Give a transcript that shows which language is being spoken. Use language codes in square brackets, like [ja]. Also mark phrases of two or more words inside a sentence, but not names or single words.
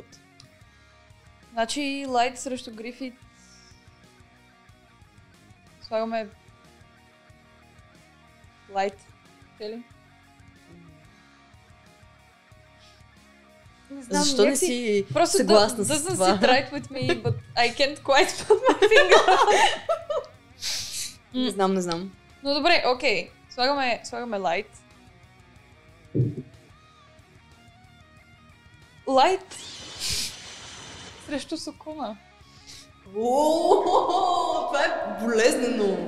[bg] Значи Light срещу Грифит. Слагаме Light. Ли? Не знам, защо не си съгласна с това? [en] Doesn't sit right with me, but I can't quite put my finger. [bg] Не знам. Но добре, окей. Слагаме Light. Light срещу Сукуна. Това е болезнено.